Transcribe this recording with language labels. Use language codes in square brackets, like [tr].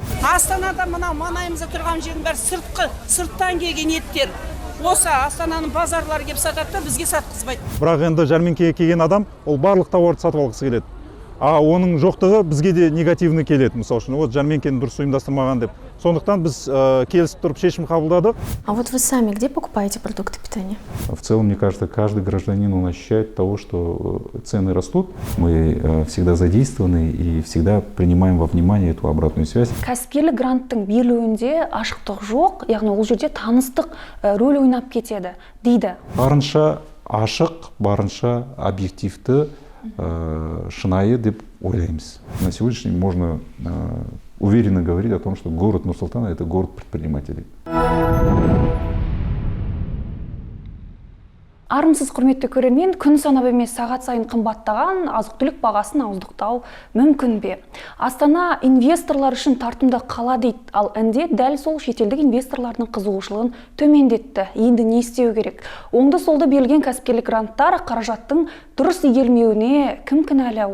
[kk] Астанада мына маңайымызда тұрған жердің бәрі сырттан келген еттер. Осы Астананың базарлары келіп сатады да бізге сатқызбайды. Бірақ енді жәрмеңкеге келген адам ол барлық тауарды сатып алғысы келеді. Оның жоқтығы бізге де негативный келеді. Мысалы үшін, вот жәрмеңкені дұрыс ұйымдастырмаған деп. Сондықтан біз келісіп тұрып шешім қабылдадық. [ru] А вот вы сами где покупаете продукты питания? В целом, мне кажется, каждый гражданин он ощущает того, что цены растут. Мы всегда задействованы и всегда принимаем во внимание эту обратную связь. [kk] Кәсіпкерлік гранттың берілуінде ашықтық жоқ, яғни ол жерде таныстық рөл ойнап кетеді дейді. Барынша ашық, барынша объективті, шынайы деп ойлаймыз. [ru] На сегодняшний день можно уверенно говорить о том, что город Нур-Султан – это город предпринимателей. [kk] Армысыз құрметті көрермен, күн санап емес сағат сайын қымбаттаған азық-түлік бағасын ауыздықтау мүмкін бе? Астана инвесторлар үшін тартымды қала дейді, ал індет дәл сол шетелдік инвесторлардың қызығушылығын төмендетті. Енді не істеу керек? Оңды-солды берілген кәсіпкерлік гранттар қаражаттың дұрыс игерілмеуіне кім кінәлі?